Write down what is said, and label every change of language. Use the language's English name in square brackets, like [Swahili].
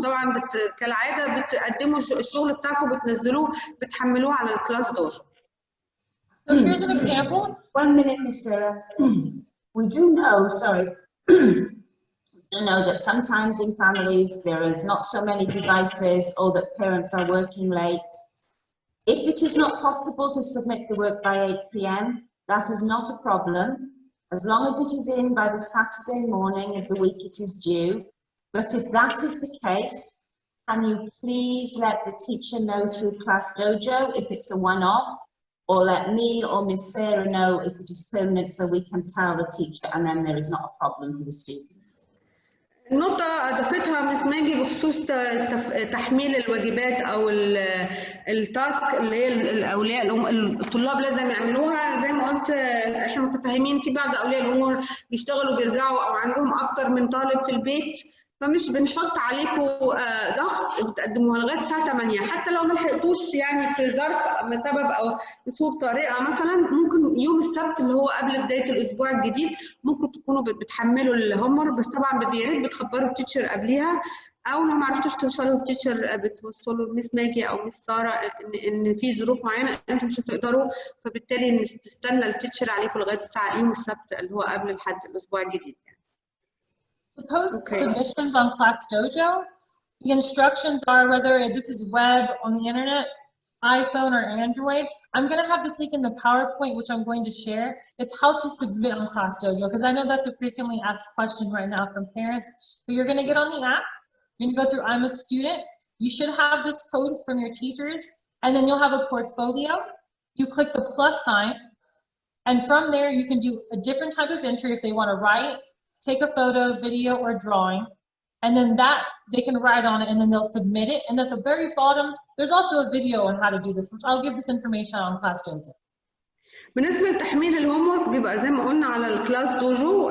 [Arabic] وطبعا كالعاده بتقدموا الشغل بتاعكم بتنزلوه بتحملوه على الكلاس دوجو. [English] So here's an example. 1 minute, Miss Sarah. We do know, we know that sometimes in families there is not so many devices or that parents are working late. If it is not possible to submit the work by 8 p.m., that is not a problem, as long as it is in by the Saturday morning of the week it is due. But if that is the case, can you please let the teacher know through Class Dojo if it's a one-off, or let me or Miss Sarah know if it is permanent so we can tell the teacher and then there is not a problem for the student. [Arabic] النقطة أضافتها مس ماجي بخصوص تحميل الواجبات أو التاسك اللي هي الأولياء الطلاب لازم يعملوها. زي ما قلت إحنا متفاهمين في بعض أولياء الأمور بيشتغلوا بيرجعوا أو عندهم أكتر من طالب في البيت، فمش بنحط عليكم ضغط وتقدموها لغايه الساعه 8، حتى لو ما لحقتوش يعني في ظرف سبب او اسلوب طريقه مثلا، ممكن يوم السبت اللي هو قبل بدايه الاسبوع الجديد ممكن تكونوا بتحملوا الهومر، بس طبعا يا ريت بتخبروا التيتشر قبليها، او لو ما عرفتوش توصلوا للتيتشر بتوصلوا لميس ماجي او ميس ساره ان في ظروف معينه انتم مش هتقدروا، فبالتالي تستنى التيتشر عليكم لغايه الساعه يوم السبت اللي هو قبل الحد الاسبوع الجديد يعني. [English] To post submissions on Class Dojo, the instructions are whether this is web, on the internet, iPhone or Android. I'm going to have this link in the PowerPoint, which I'm going to share. It's how to submit on Class Dojo, because I know that's a frequently asked question right now from parents. But you're going to get on the app. You're going to go through I'm a student. You should have this code from your teachers, and then you'll have a portfolio. You click the plus sign, and from there you can do a different type of entry if they want to write, take a photo, video, or drawing, and then that they can write on it and then they'll submit it. And at the very bottom, there's also a video on how to do this, which I'll give this information on Class Dojo. [Arabic] بالنسبه لتحميل الهوم ورك بيبقى زي ما قلنا على الكلاس دوجو.